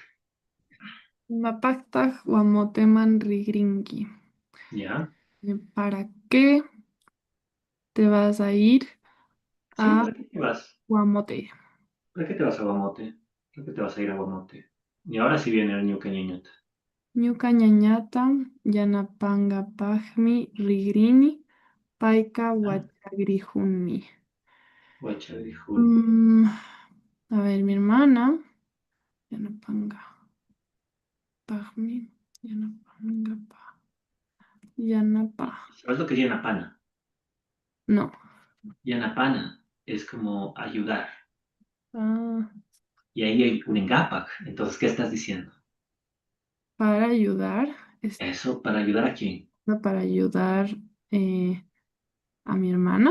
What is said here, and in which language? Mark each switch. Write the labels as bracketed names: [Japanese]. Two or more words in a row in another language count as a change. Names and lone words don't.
[Quechua] Mapacta Guamoteman Rigringi. [Spanish] ¿ya? ¿Para qué te vas a ir Sí, a ¿para qué te vas? Guamote? ¿Para qué te vas a Guamote? ¿Para qué te vas a ir a Guamote? Y ahora sí viene el [Quechua] Ñuca Ñañota. Ñuka ñañata, Yanapanga Pagmi Rigrini, Paika ¿Ah? [Spanish] Huachagrijunmi. Guachavirijún. Mm, a ver, mi hermana, [Quechua] Yanapanga Pagmi, Yanapanga Pa, Yanapa. [Spanish] ¿Sabes lo que es Yanapana? No. Yanapana es como ayudar. Ah, Y ahí hay un engapac. Entonces, ¿qué estás diciendo? para ayudar, Eso, ¿para ayudar a quién? para ayudar eh, a mi hermana.